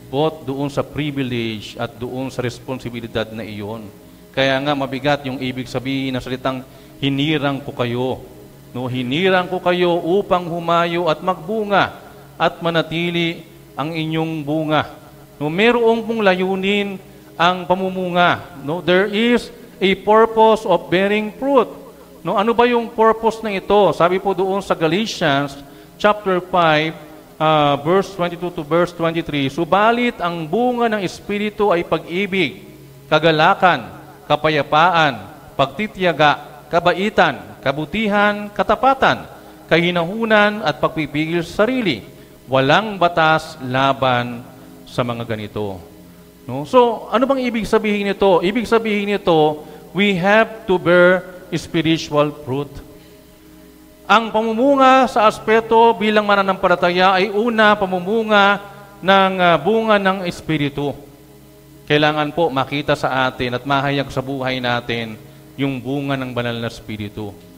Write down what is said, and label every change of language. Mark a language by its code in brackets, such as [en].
[tl] Both doon sa privilege at doon sa responsibilidad na iyon. Kaya nga mabigat yung ibig sabihin ng salitang hinirang ko kayo. No, hinirang ko kayo upang humayo at magbunga at manatili ang inyong bunga. No, mayroong pong layunin ang pamumunga. [en] No, there is a purpose of bearing fruit. [tl] No, ano ba yung purpose na ito? Sabi po doon sa Galatians chapter 5 verse 22 to verse 23, subalit ang bunga ng Espiritu ay pag-ibig, kagalakan, kapayapaan, pagtitiyaga, kabaitan, kabutihan, katapatan, kahinahunan at pagpipigil sa sarili. Walang batas laban sa mga ganito. No? So, ano bang ibig sabihin nito? Ibig sabihin nito, [en] we have to bear spiritual fruit. [tl] Ang pamumunga sa aspeto bilang mananampalataya ay una, pamumunga ng bunga ng Espiritu. Kailangan po makita sa atin at mahayag sa buhay natin yung bunga ng banal na Espiritu.